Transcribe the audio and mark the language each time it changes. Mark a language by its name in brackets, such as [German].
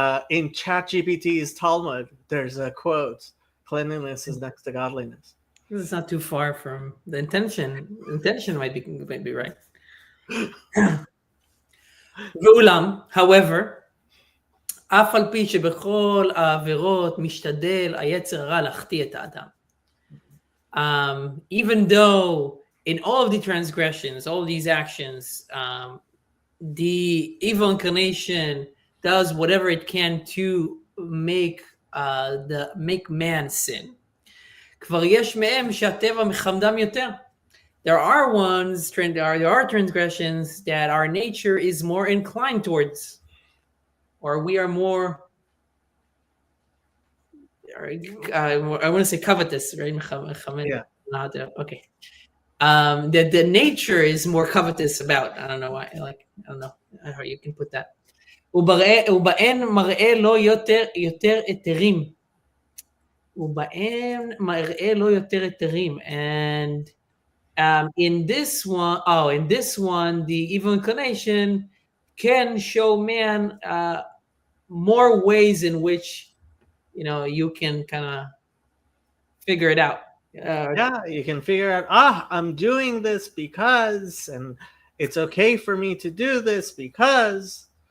[English] In ChatGPT's Talmud, there's a quote: "Cleanliness is next to godliness." It's not too far from the intention. Intention might be right. However, [Hebrew] אף על פי שבכל העבירות משתדל היצר הרע להחטיא את האדם. [English] Even though in all of the transgressions, all of these actions, the evil inclination does whatever it can to make man sin. [Hebrew] כבר יש מהם שהטבע מחמדם יותר. [English] there are transgressions that our nature is more inclined towards, or we are more. I want to say covetous, right? Yeah. Okay. That the nature is more covetous about. I don't know why. I don't know how you can put that. [Hebrew] ובהן מראה לו יותר היתרים. ובהן מראה לו יותר היתרים. [English] And in this one, the evil inclination can show man more ways in which you can kind of figure it out. Yeah, you can figure out, I'm doing this because, and it's okay for me to do this because.